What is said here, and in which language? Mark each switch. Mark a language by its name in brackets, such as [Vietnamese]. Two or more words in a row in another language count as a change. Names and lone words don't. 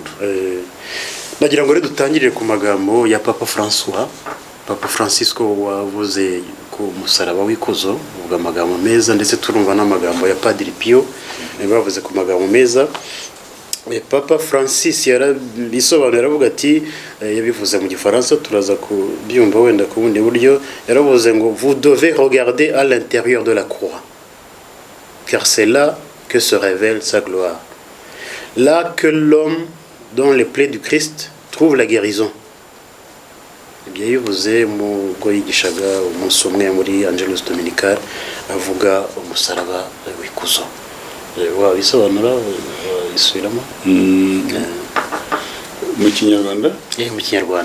[Kinyarwanda] Nagira ngo rero dutangirire ku magambo ya Papa Francisco wavuze ku musaraba w'ikuzo, uvuga amagambo meza, ndetse turumva n'amagambo ya Padiri Pio bavuze ku magambo meza. Papa Francis yarabisobanura, aravuga ati, yabivuze mu Gifaransa, turaza kubyumva wenda ku bundi buryo. Yaravuze ngo [French] vous devez regarder à l'intérieur de la croix, car c'est là que se révèle sa gloire, là que l'homme dans les plaies du Christ trouve la guérison. [Kinyarwanda] Ibyo yivuze mu bwo yigishaga umunsi umwe muri Angelus Dominical, avuga umusaraba w'ikuzo. Wabisobanura, isubiramo mu Kinyarwanda? Mu Kinyarwanda.